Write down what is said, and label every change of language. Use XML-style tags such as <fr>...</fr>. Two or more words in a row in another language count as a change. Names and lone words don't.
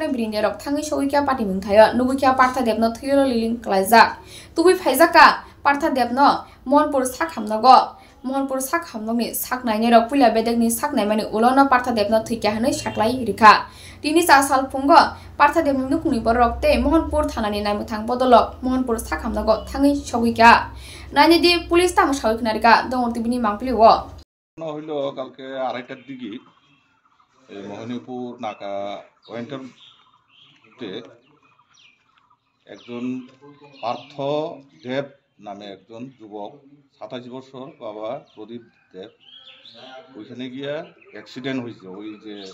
<trp>brinderok thangi soikya patimung thayo nubukya partha debno thilo liling klaijak tubi phaijaka partha debno mohanpur sakhamnago mohanpur sakhamnogni saknainirok puila bedekni saknaimani ulono partha debno thikya hanai saklai rikha tini sal phungo partha debni nukni borok te mohanpur thanani naimthang bodolok mohanpur sakhamnago thangi soikya naini di police tam soiknarika dongorti bini mangpliwo</trp> <bn>হইলো কালকে 2:30টার দিকে মোহনীপুর নাকা ওয়েন্টারতে একজন পার্থ দেব নামে একজন যুবক 27 বছর বাবা প্রদীপ দেব ওইখানে গিয়া অ্যাক্সিডেন্ট হয়েছে ওই যে</bn>